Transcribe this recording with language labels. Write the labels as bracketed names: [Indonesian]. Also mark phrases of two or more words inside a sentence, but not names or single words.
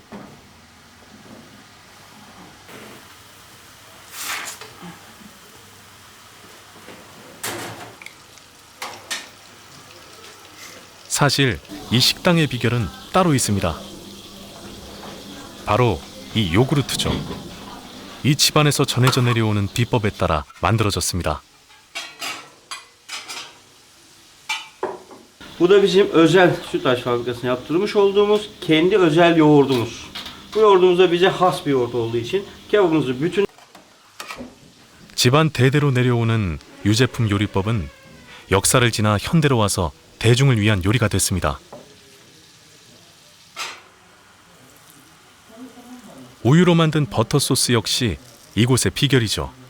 [Korean] 사실 이 식당의 비결은 따로 있습니다. 바로 이 요구르트죠. 이 집안에서 전해져 내려오는 비법에 따라 만들어졌습니다. [Turkish] Bu da bizim özel sütlaç fabrikasında yaptırmış olduğumuz kendi özel yoğurdumuz. Bu yoğurdumuz da bize has bir yoğurt olduğu için kebabımızı bütün [Korean] 집안 대대로 내려오는 유제품 요리법은 역사를 지나 현대로 와서 대중을 위한 요리가 됐습니다. 우유로 만든 버터 소스 역시 이곳의 비결이죠.